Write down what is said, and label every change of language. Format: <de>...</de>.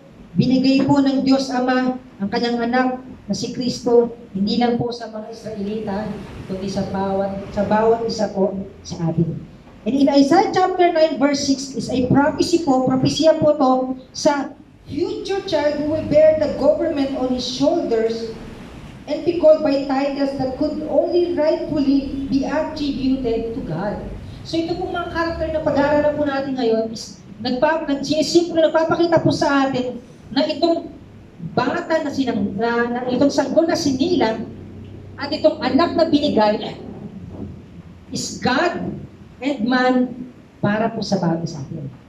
<tl>Binigay po ng Diyos Ama ang kanyang anak na si Kristo, hindi lang po sa mga Israelita, kundi sa bawat isa po sa atin.</tl> <en>And in Isaiah chapter 9 verse 6 is a</en> <tl>propesya po to sa</tl> <en>future child who will bear the government on his shoulders and be called by titles that could only rightfully be attributed to God.</en> <tl>So ito pong mga karakter na pag-aaralan po natin ngayon is nagpapakita po sa atin na itong bata na itong sanggol na sinilang at itong anak na binigay</tl> <en>is God and man</en> <tl>para po sa bagay sa atin.</tl>